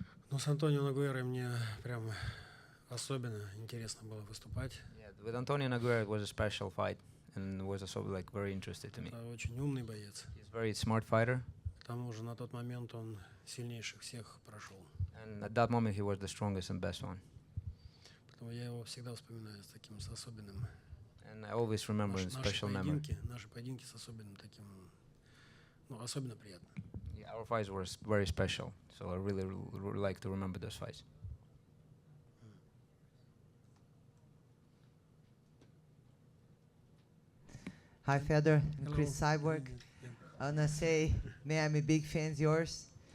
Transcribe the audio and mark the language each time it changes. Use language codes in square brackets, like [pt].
[ru] Ну, с Антонио Нагуэрой мне прям особенно интересно было выступать. [en] Yeah, with Antonio Nogueira it was a special fight and was also like very interesting to me. [ru] Это очень умный боец. [en] He's a very smart fighter, [ru] К тому же на тот момент он сильнейших всех прошел. [en] and at that moment he was the strongest and best one. [ru] Поэтому я его всегда вспоминаю с таким, с особенным. [en] And I always remember in special memory. [ru] Наши поединки с особенным таким, ну, особенно приятно. [en] Yeah, our fights were very special, so I really like to remember those fights. Hi, Fedor. I'm Hello. Chris Cyborg. I wanna say, man, I'm a big fan of yours.